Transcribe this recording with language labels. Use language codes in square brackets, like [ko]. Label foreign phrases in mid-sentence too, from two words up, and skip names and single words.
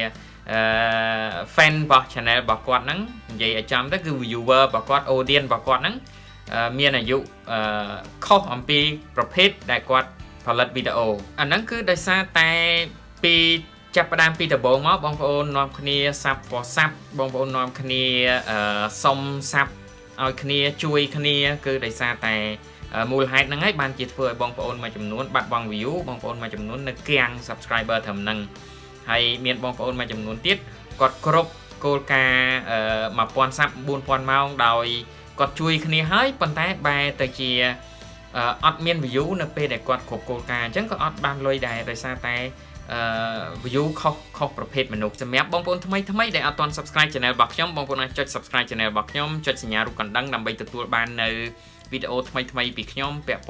[km] fan របស់ channel របស់គាត់ហ្នឹងនិយាយឲ្យចំទៅគឺ viewer របស់គាត់ audience របស់គាត់ហ្នឹងមានអាយុខុសអំពី ប្រភេទដែលគាត់ផលិតវីដេអូអាហ្នឹងគឺដោយសារតែពីចាប់ផ្ដើមពីដំបូងមកបងប្អូននាំគ្នា [en] sub for sub [km] បងប្អូននាំគ្នាសុំ sub ឲ្យគ្នាជួយគ្នាគឺដោយសារតែមូលហេតុហ្នឹងហើយបានជាធ្វើឲ្យបងប្អូនមួយចំនួនបាត់បង់ view បងប្អូនមួយចំនួននៅគាំង subscriber ត្រឹមហ្នឹងហើយមានបងប្អូនមួយចំនួនទៀតគាត់គ្រប់ គោលការណ៍1000 sub 4000ម៉ោងដោយគាត់ជួយគ្នាហើយប៉ុន្តែបែរទៅជាអត់មាន view នៅពេលដែលគាត់គ្រប់គោលការណ៍អញ្ចឹងក៏អត់បានលុយដែរដោយសារតែview ខុសប្រភេទមនុស្សសម្រាប់បងប្អូនថ្មីដែលអត់ទាន់ [en] subscribe channel [km] របស់ខ្ញុំបងប្អូនអាចចុច [en] subscribe channel [km] របស់ខ្ញុំចុចសញ្ញារូបកណ្ដឹងដើម្បីទទួលបាននៅវីដេអូថ្មីពីខ្ញុំពាក់ព័